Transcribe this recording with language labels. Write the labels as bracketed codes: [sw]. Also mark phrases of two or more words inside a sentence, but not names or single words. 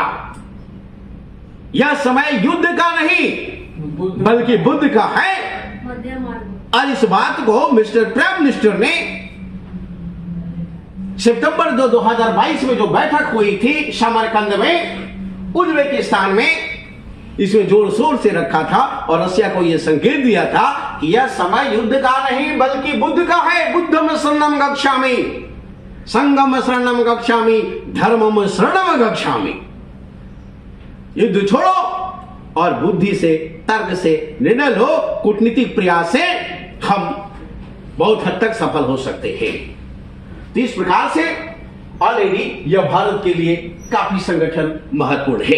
[hi] यह समय युद्ध का नहीं बल्कि बुद्ध का है, और इस बात को [en] Mister Prime Minister [hi] ने सितंबर 2022 में जो बैठक हुई थी समरकंद में, उज्बेकिस्तान में, इसमें जोर शोर से रखा था और रशिया को यह संकेत दिया था कि यह समय युद्ध का नहीं बल्कि बुद्ध का है। [sa] बुद्धम शरणम गच्छामि, संगम शरणम गच्छामि, धर्मम शरणम गच्छामि। [hi] युद्ध छोड़ो और बुद्धि से, तर्क से निर्णय लो। कूटनीतिक प्रयास से हम बहुत हद तक सफल हो सकते हैं। तो इस प्रकार से ऑलरेडी यह भारत के लिए काफी संगठन महत्वपूर्ण है।